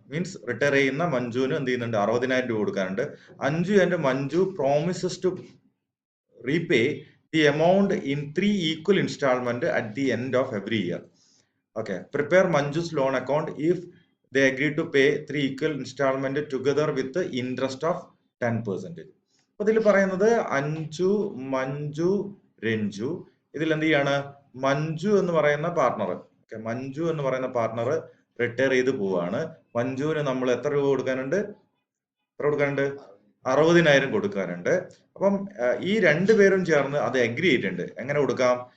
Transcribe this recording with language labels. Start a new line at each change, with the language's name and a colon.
Malayalam: Means retire ചെയ്യുന്ന മഞ്ജുവിന് എന്ത് ചെയ്യുന്നുണ്ട്? 60,000 രൂപ കൊടുക്കാനുണ്ട്.
English: Anju and Manju promises to repay the amount in 3 equal installments at the end of every year. Okay, prepare Manju's loan account if they agree to pay 3 equal installment together with the interest of 10%.
Malayalam: അപ്പോൾ ഇതിൽ പറയുന്നത് അഞ്ജു, മഞ്ജു, രഞ്ജു. ഇതിൽ എന്ത് ചെയ്യാണ്? മഞ്ജു എന്ന് പറയുന്ന partner, okay, Manju എന്ന് പറയുന്ന പാർട്ണർ റിട്ടയർ ചെയ്ത് പോവാണ്. മഞ്ജുവിന് നമ്മൾ എത്ര രൂപ കൊടുക്കാനുണ്ട്? എത്ര കൊടുക്കാനുണ്ട്? 60,000 കൊടുക്കാനുണ്ട്. അപ്പം ഈ രണ്ടുപേരും ചേർന്ന് അത് അഗ്രി ചെയ്തിട്ടുണ്ട്. എങ്ങനെ കൊടുക്കാം?